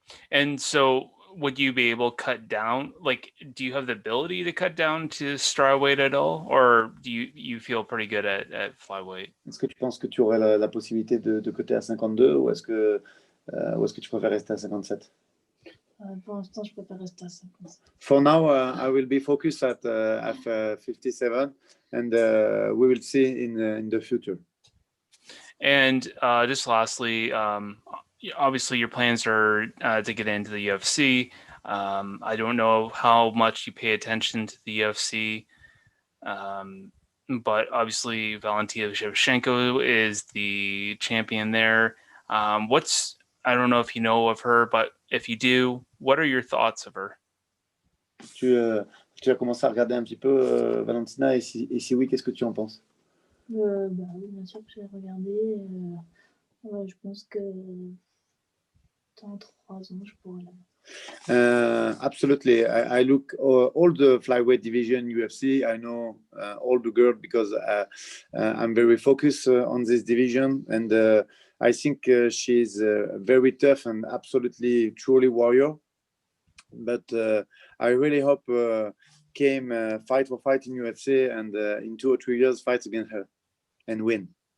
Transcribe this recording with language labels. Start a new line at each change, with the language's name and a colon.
English: And so would you be able to cut down? Like, do you have the ability to cut down to strawweight at all, or do you feel pretty good at flyweight?
French: Est-ce que tu penses que tu aurais la possibilité de coter à 52, ou est-ce que tu préfères rester à 57? Pour l'instant, je préfère rester à 57.
English: For now, I will be focused at 57, and we will see in the future. And just lastly, obviously your plans are to get into the UFC. I don't know how much you pay attention to the UFC, but obviously Valentina Shevchenko is the champion there. I don't know if you know of her, but if you do, what are your thoughts of her?
French: Tu as commencé à regarder un petit peu Valentina, et si oui, qu'est-ce que tu en penses? Oui, bien sûr que j'ai regardé. Je pense que dans 3 ans, je pourrais la
English: Absolutely. I look all the flyweight division UFC. I know all the girls because I'm very focused on this division, and I think she's very tough and absolutely truly warrior. But I really hope came fight for fight in UFC, and in 2 or 3 years fight against her and win.